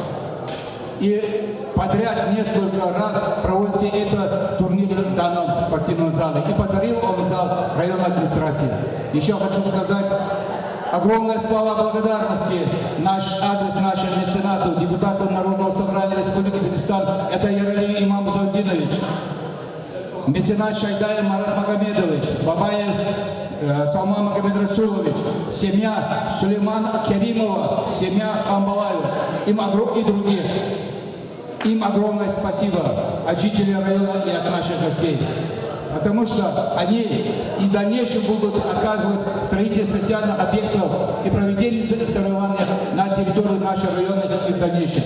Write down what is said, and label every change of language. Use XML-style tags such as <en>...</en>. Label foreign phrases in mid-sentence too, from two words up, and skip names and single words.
<ru>И подряд несколько раз проводится этот турнир в данном спортивном зале. И подарил он зал районной администрации. Еще хочу сказать огромные слова благодарности наш адрес нашему меценату, депутату Народного собрания Республики Дагестан, это Яралиев Имам Заудинович, меценат Шайдай Марат Магомедович, Бабаев Салман Магомед Расулович, семья Сулейман Керимова, семья Хамбалаева и других. Им огромное спасибо от жителей района и от наших гостей. Потому что они и в дальнейшем будут оказывать строительство социальных объектов и проведение соревнований на территории нашего района и в дальнейшем.</ru>